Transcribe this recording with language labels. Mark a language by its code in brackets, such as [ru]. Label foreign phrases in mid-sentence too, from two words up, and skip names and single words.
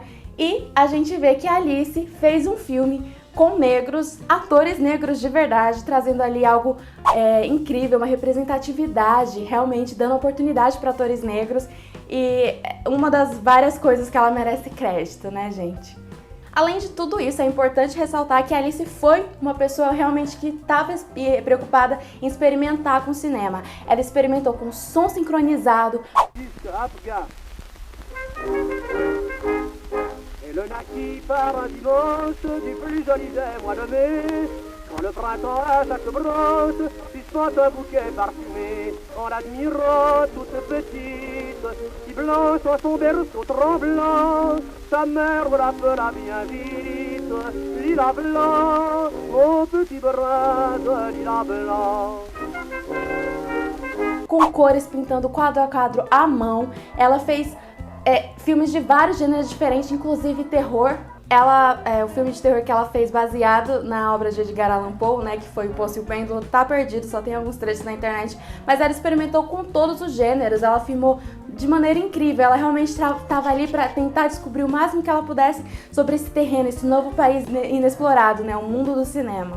[pt] E a gente vê que a Alice fez um filme com negros, atores negros de verdade, trazendo ali algo incrível, uma representatividade, realmente dando oportunidade para atores negros, e uma das várias coisas que ela merece crédito, né, gente? Além de tudo isso, é importante ressaltar que a Alice foi uma pessoa realmente que estava preocupada em experimentar com o cinema. Ela experimentou com som sincronizado. [fr] Elle naquit par un dimanche du plus joli des mois de mai, quand le printemps à chaque branche suspend un bouquet parfumé, en l'admirant toute petite, si blanche en son berceau tremblant, sa mère l'appela bien vite, lilas blanc, mon petit brin de lilas blanc. [pt] Com cores, pintando quadro a quadro à mão, ela fez filmes de vários gêneros diferentes, inclusive terror. O filme de terror que ela fez baseado na obra de Edgar Allan Poe, né, que foi O Poço e o Pêndulo, tá perdido, só tem alguns trechos na internet, mas ela experimentou com todos os gêneros, ela filmou de maneira incrível, ela realmente estava ali para tentar descobrir o máximo que ela pudesse sobre esse terreno, esse novo país inexplorado, né, o mundo do cinema.